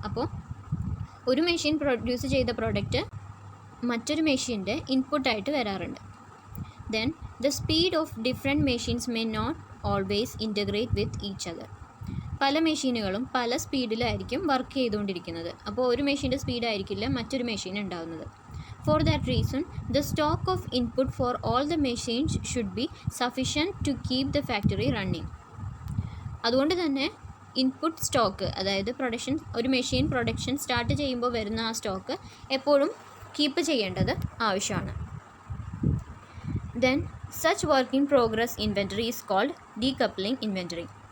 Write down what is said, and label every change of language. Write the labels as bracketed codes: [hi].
[ml] അപ്പോൾ ഒരു machine produce ചെയ്ത പ്രോഡക്റ്റ് മറ്റൊരു മെഷീൻ്റെ ഇൻപുട്ടായിട്ട് വരാറുണ്ട്. [en] Then the speed of different machines may not always integrate with each other. [ml] പല മെഷീനുകളും പല സ്പീഡിലായിരിക്കും വർക്ക് ചെയ്തുകൊണ്ടിരിക്കുന്നത്. അപ്പോൾ ഒരു മെഷീൻ്റെ സ്പീഡായിരിക്കില്ല മറ്റൊരു മെഷീൻ ഉണ്ടാകുന്നത്. [en] For that reason, the stock of input for all the machines should be sufficient to keep the factory running. [ml] അതുകൊണ്ട് തന്നെ ഇൻപുട്ട് സ്റ്റോക്ക്, അതായത് ഒരു മെഷീൻ പ്രൊഡക്ഷൻ സ്റ്റാർട്ട് ചെയ്യുമ്പോൾ വരുന്ന ആ സ്റ്റോക്ക് എപ്പോഴും കീപ്പ് ചെയ്യേണ്ടത് ആവശ്യമാണ്. [en] Then such work in progress inventory is called decoupling inventory.